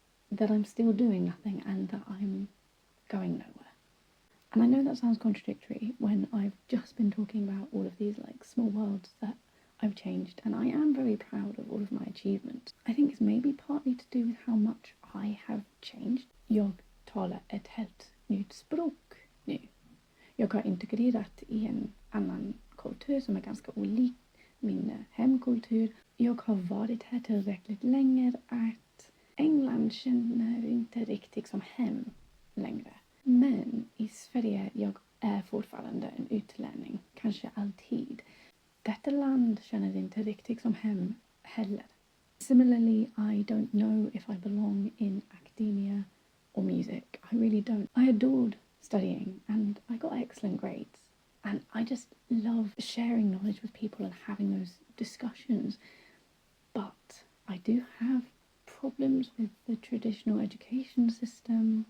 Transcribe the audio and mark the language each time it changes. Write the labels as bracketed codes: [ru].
[en] That I'm still doing nothing, and that I'm going nowhere. And I know that sounds contradictory when I've just been talking about all of these like small worlds that I've changed, and I am very proud of all of my achievements. I think it's maybe partly to do with how much I have changed. [sv] Jag talar ett helt nytt språk nu. Jag har integrerat i en annan kultur som är ganska olik min hemkultur. Jag har varit här tillräckligt länge att England känner inte riktigt som hem längre. Men i Sverige jag är fortfarande en utlänning, kanske alltid. Detta land känner inte riktigt som hem heller. [en] Similarly, I don't know if I belong in academia or music. I really don't. I adored studying and I got excellent grades. And I just love sharing knowledge with people and having those discussions. But I do have problems with the traditional education system.